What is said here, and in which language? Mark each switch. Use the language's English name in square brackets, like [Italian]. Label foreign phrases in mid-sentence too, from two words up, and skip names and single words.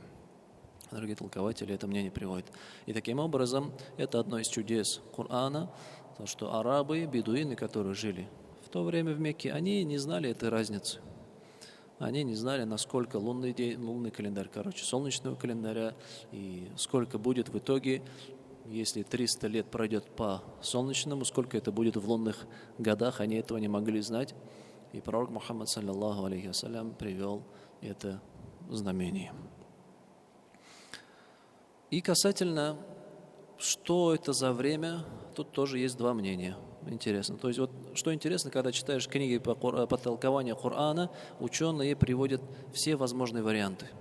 [Russian] Другие толкователи это мнение приводят. И таким образом, это одно из чудес Корана, то, что арабы, бедуины, которые жили в то время в Мекке, они не знали этой разницы. Они не знали, насколько лунный календарь, солнечного календаря, и сколько будет в итоге, если 300 лет пройдет по солнечному, сколько это будет в лунных годах, они этого не могли знать. И пророк Мухаммад, [Arabic] صلى الله عليه وسلم, [Russian] привел это знамение. И касательно, что это за время, тут тоже есть два мнения. Интересно. То есть вот что интересно, когда читаешь книги по толкованию Корана, ученые приводят все возможные варианты.